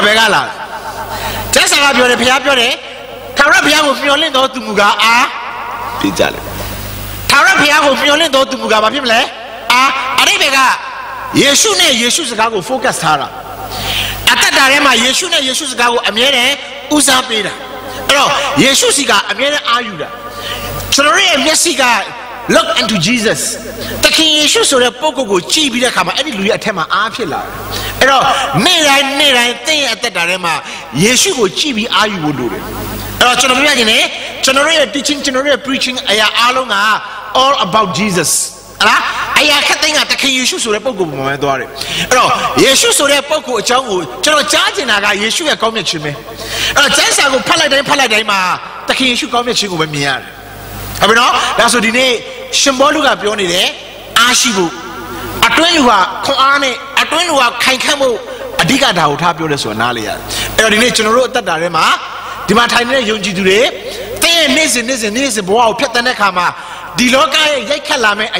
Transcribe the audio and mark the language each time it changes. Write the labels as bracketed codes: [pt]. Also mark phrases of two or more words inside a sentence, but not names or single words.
[my] ဘယ်ကလာလဲကျမ်းစာကပြောတယ်ဖျားပြောတယ်ထာဝရဘုရားကိုမျှော်လင့်တော်သူမူကားအားဖြစ်ကြတယ်ထာဝရဘုရားကိုမျှော်လင့်တော် သူမူကားဘာဖြစ်မလဲအတိတ်ကယေရှုနဲ့ယေရှုစကားကို focus ထားတာအသက်တာထဲမှာယေရှုနဲ့ယေရှုစကားကိုအမြဲတမ်းဦးစားပေးတာအဲ့တော့ယေရှုစီကအမြဲတမ်းအားယူတာကျွန်တော်ရဲ့မျက်စိက [en] look into Jesus [my] တခင်ယေရှုဆိုတဲ့ပုဂ္ဂိုလ်ကိုကြည့်ပြီးတဲ့အခါမှာအဲ့ဒီလူရဲ့အထက်မှာအားဖြစ်လာတယ်အဲ့တော့နေ့တိုင်းသင်ရဲ့အသက်တာထဲမှာယေရှုကိုကြည့် ပြီးအားယူဖို့လိုတယ်အဲ့တော့ကျွန်တော်ပြောရရင်ကျွန်တော်ရဲ့ teaching ကျွန်တော်ရဲ့ preaching အရာအားလုံးက [en] all about Jesus [my] လားအရာခက်သိန်းကတခင်ယေရှုဆိုတဲ့ပုဂ္ဂိုလ်ပေါ်မှာသွားတယ်အဲ့တော့ယေရှုဆိုတဲ့ပုဂ္ဂိုလ်အကြောင်းကိုကျွန်တော်ကြားကျင်တာကယေရှုရဲ့ကောင်းမြတ်ခြင်းပဲအဲ့တော့ကျမ်းစာကိုဖတ်လိုက်တိုင်းမှာတခင်ယေရှုကောင်းမြတ်ခြင်းကိုပဲမြင်ရတယ်ဟုတ်ပြီနော်ဒါဆိုဒီနေ့ရှင် ဘောလူကပြောနေတယ်အားရှိဖို့အတွင်းလူကခွန်အားနဲ့အတွင်းလူကခိုင်ခန့်ဖို့အဓိကဒါကိုထားပြောတယ်ဆိုတာနားလေရတယ်အဲ့တော့ဒီနေ့ကျွန်တော်တို့အသက်တာထဲမှာဒီမှာထိုင်နေတဲ့ယုံကြည်သူတွေတင်းရဲ့နေ့စဉ်ဘဝကိုဖျက်တဲ့အခါမှာဒီလောကရဲ့ရိုက်ခတ်လာမယ့်အ